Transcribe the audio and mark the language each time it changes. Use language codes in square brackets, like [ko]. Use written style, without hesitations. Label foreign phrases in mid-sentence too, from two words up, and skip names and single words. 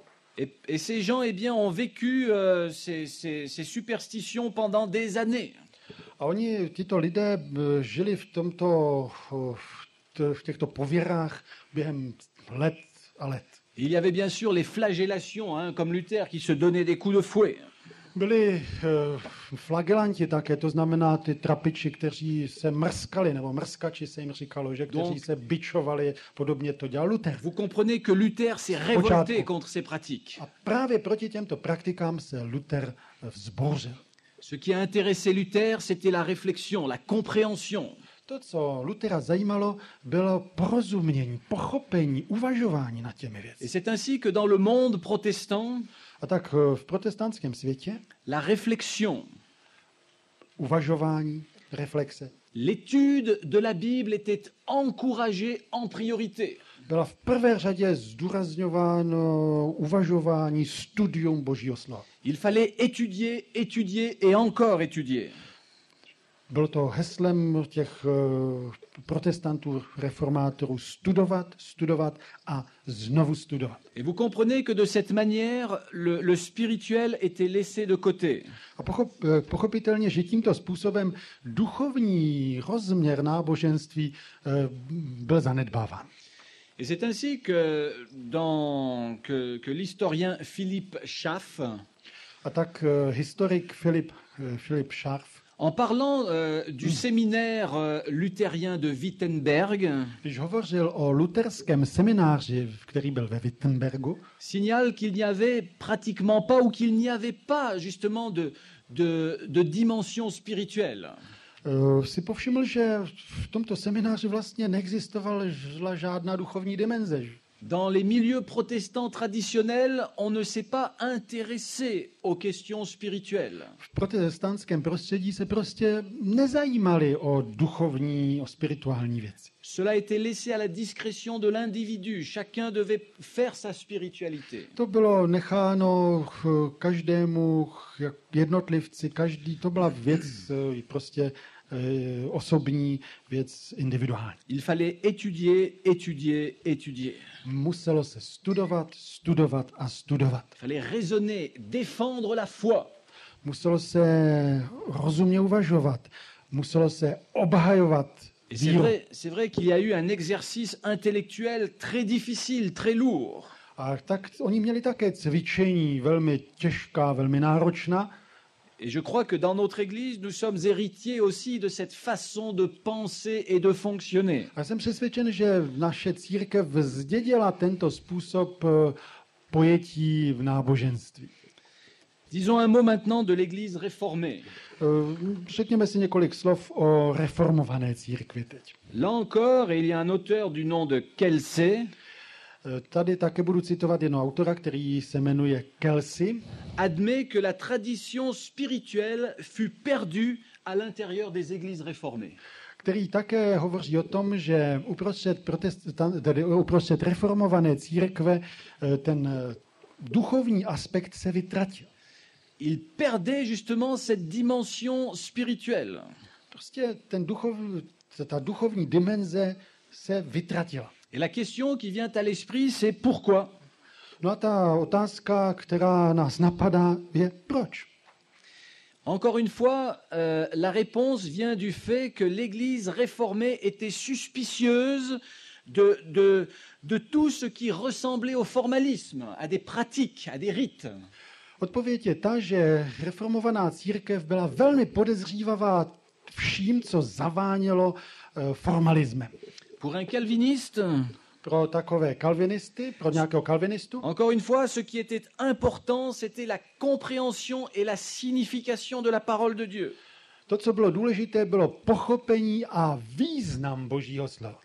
[fr] Et ces gens, eh bien, ont vécu ces superstitions pendant des années. [cs] A oni, tito lidé, žili v těchto pověrách během let a let. [fr] Il y avait bien sûr les flagellations, comme Luther, qui se donnait des coups de fouet. [cs] Byli flagelanti také, to znamená ty trapiči, kteří se mrskali, nebo mrskači se jim říkalo, že kteří se bičovali, podobně to dělal Luther. [fr] Vous comprenez que Luther s'est révolté contre ces pratiques. [cs] A právě proti těmto praktikám se Luther vzbouřil. [fr] Ce qui a intéressé Luther, c'était la réflexion, la compréhension. [cs] To, co Luthera zajímalo, bylo porozumění, pochopení, uvažování nad těmi [fr] Et [cs] věci. [fr] c'est ainsi que dans le monde protestant, [cs] A tak v protestantském světě [fr] la réflexion, [cs] uvažování, reflexe, [fr] L'étude de la Bible était encouragée en priorité. [cs] Byla v prvé řadě zdůrazňováno uvažování, studium Božího slova. [fr] Il fallait étudier, étudier et encore étudier. [cs] Bylo to heslem těch protestantů, reformátorů studovat, studovat a znovu studovat. [fr] Et vous comprenez que de cette manière, le spirituel était laissé de côté. [cs] A pochopitelně, že tímto způsobem duchovní rozměr náboženství byl zanedbáván. [fr] Et c'est ainsi que, que l'historien Philippe Schaff, [cs] A tak historik Philipp Scharf, [fr] en parlant du séminaire luthérien de Wittenberg, [cs] když hovořil o luterském semináři, který byl ve Wittenbergu, [fr] signale qu'il n'y avait pratiquement pas ou qu'il n'y avait pas justement de dimension spirituelle. [cs] si povšiml, že v tomto semináři vlastně neexistovala žádná duchovní dimenze. [fr] Dans les milieux protestants traditionnels, on ne s'est pas intéressé aux questions spirituelles. [cs] V protestantském prostředí se prostě nezajímali o duchovní, o spirituální věci. [fr] Cela était laissé à la discrétion de l'individu. Chacun devait faire sa spiritualité. [cs] To bylo necháno každému jednotlivci, to byla věc prostě osobní, věc individuální. [fr] Il fallait étudier, étudier, étudier. [cs] Muselo se studovat, studovat a studovat. [fr] Il fallait raisonner, défendre la foi. [cs] Muselo se rozumně uvažovat, muselo se obhajovat [fr] Et [cs] víru. [fr] c'est vrai qu'il y a eu un exercice intellectuel très difficile, très lourd. [cs] A tak oni měli také cvičení velmi těžká, velmi náročná. [fr] Et je crois que dans notre Église, nous sommes héritiers aussi de cette façon de penser et de fonctionner. [cs] A jsem přesvědčen, že naše církev zdědila tento způsob pojetí v náboženství. [fr] Disons un mot maintenant de l'Église réformée. [cs] Řekněme si několik slov o reformované církvi teď. [fr] Là encore, il y a un auteur du nom de Kelsey, [cs] Tady také budu citovat jednoho autora, který se jmenuje Kelsey. [fr] admet que la tradition spirituelle fut perdue à l'intérieur des églises réformées. [cs] Který také hovoří o tom, že uprostřed reformované církve ten duchovní aspekt se vytratil. [fr] Il perdait justement cette dimension spirituelle. [cs] Prostě ta duchovní dimenze se vytratila. [fr] Et la question qui vient à l'esprit, c'est pourquoi? [cs] No a ta otázka, která nás napadá, je proč? [fr] Encore une fois, la réponse vient du fait que l'Église réformée était suspicieuse de tout ce qui ressemblait au formalisme, à des pratiques, à des rites. [cs] Odpověď je ta, že reformovaná církev byla velmi podezřívavá vším, co zavánělo formalismem. [fr] Pour un calviniste, [cs] Pro takové kalvinisty, pro nějakého kalvinistu, [fr] encore une fois, ce qui était important, c'était la compréhension et la signification de la parole de Dieu. [cs] to, co bylo důležité, bylo pochopení a význam Božího slova.